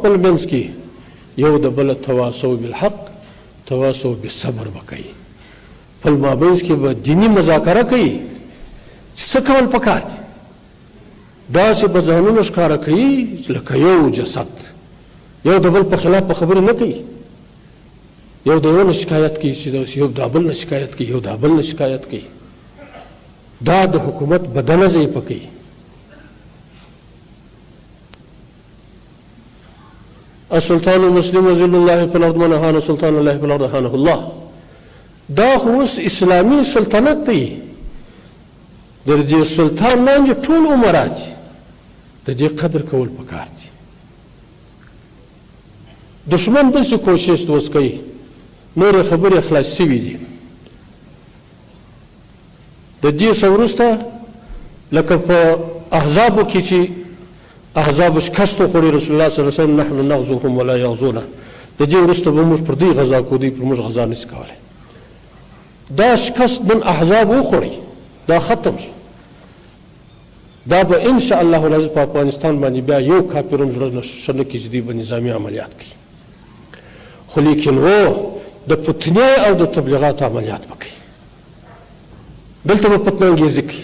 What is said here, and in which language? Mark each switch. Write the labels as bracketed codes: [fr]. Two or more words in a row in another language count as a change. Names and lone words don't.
[ps] خپل منځ کې یو د بله [ar] تواصو بالحق تواصو بالصبر [ps] به کوي خپل مابینځ کې به دیني مذاکره کوي چې څه کول پکار دي داسې به ځانونه ښکاره کوي لکه یو جسد یو د بل په خلاف په خبرې نه کوي یو د یو نه شکایت کوي چې یو د بل نه شکایت کوي یو د بل نه شکایت کوي دا د حکومت بدنه ضعیفه کوي [ar] السلطان المسلم وزل الله في الارض من اهان سلطان الله في الارض اهانه الله [ps] دا خو اوس اسلامي سلطنت دی د دې سلطان لاندې ټول امرا دي د دې قدر کول پکار دي دشمن داسې کوشش اوس کوي نورې خبرې خلاص شوي دي د دې څه وروسته لکه په احزابو کې چې احزابو شکست وخوړي [ar] رسول الله صلی الله علیه وسلم نحن نغزوهم ولا یغزونا [ps] د دې وروسته به موږ پر دوی غذا کوو دوی پر موږ غذا نشي کولی دا شکست نن احزاب وخوړي دا ختم شو دا به [ar] ان شاء الله العزیز [ps] په افغانستان باندې بیا یو کافر هم زړه ښه نه کړي چې دوی به نظامي عملیات کوي خو لیکن د پتنې او د تبلیغاتو عملیات به کوي دلته به پتنانګیزي کوي